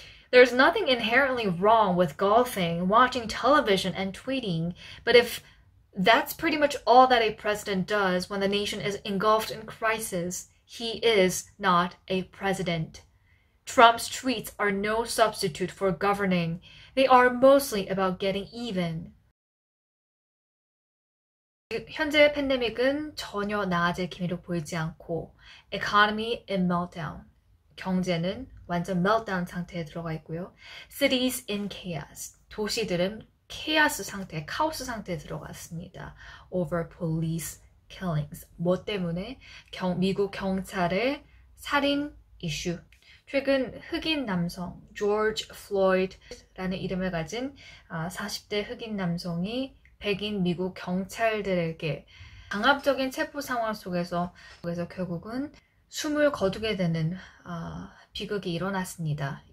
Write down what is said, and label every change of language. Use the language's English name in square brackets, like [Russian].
[English] There's nothing inherently wrong with golfing, watching television, and tweeting, but if that's pretty much all that a president does when the nation is engulfed in crisis, he is not a president. Trump's tweets are no substitute for governing. They are mostly about getting even. [Korean] 현재 팬데믹은 전혀 나아질 기미도 보이지 않고 [English] economy in meltdown, [Korean] 경제는 완전 meltdown 상태에 들어가 있고요. [English] Cities in chaos, [Korean] 도시들은 케이오스 상태, 카오스 상태에 들어갔습니다. [English] Over police killings, [Korean] 뭐 때문에? 미국 경찰의 살인 이슈. 최근 흑인 남성 조지 플로이드라는 이름을 가진 40대 흑인 남성이 백인 미국 경찰들에게 강압적인 체포 상황 속에서 결국은 숨을 거두게 되는 비극이 일어났습니다.